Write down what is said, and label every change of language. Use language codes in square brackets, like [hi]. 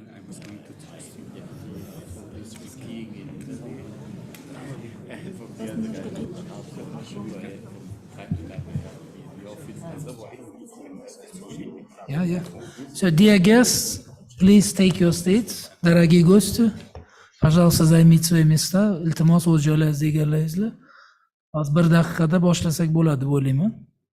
[en] I was going to text you. Yeah, he's skiing in Italy, and from the other guy, I'll show you ahead from time to time in the office. Otherwise, Yeah, yeah. So, dear guests, please take your seats. [ru] Дорогие гости, пожалуйста, займите свои места. [uz] Iltimos, o'z joylaringizni egallangizlar. Hozir bir daqiqada boshlasak bo'ladi deb o'ylayman.